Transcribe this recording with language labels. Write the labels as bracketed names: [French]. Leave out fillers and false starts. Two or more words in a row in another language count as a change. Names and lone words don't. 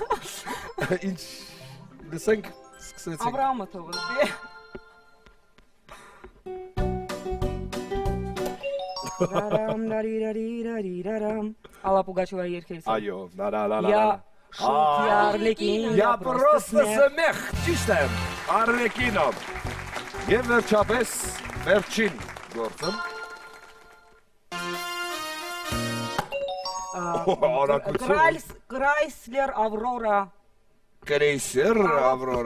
[Armenian] Ինչ, լսենք, սկսեցինք։ Աբրահամը թողել։ Ռարամ, Ալա Պուգաչովայի երգերից։ Այո, լա։ Շուտ Արլեկին, [Russian] Я просто смех, [Armenian] ճիշտ է, Արլեկինով։ Եվ վերջապես, վերջին գործը։ Արագություն։ Chrysler Aurora Կրեյսեր, Ավրորա։